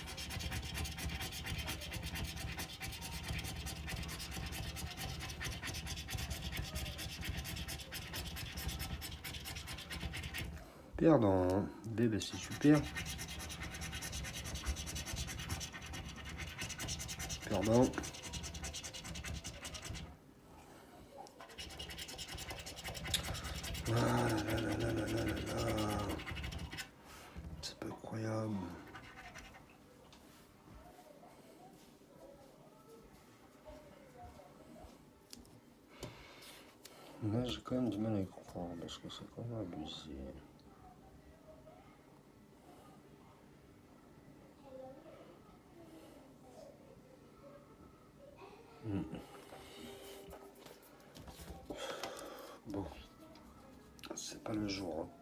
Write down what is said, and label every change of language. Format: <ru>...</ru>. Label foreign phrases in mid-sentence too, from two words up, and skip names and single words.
<fr>Perdant. Bébé, c'est super. Perdant. Ah là là là là là là là là. C'est pas incroyable. Là, j'ai quand même du mal à y croire parce que c'est quand même abusé. Bon, c'est pas le jour, hein.</fr>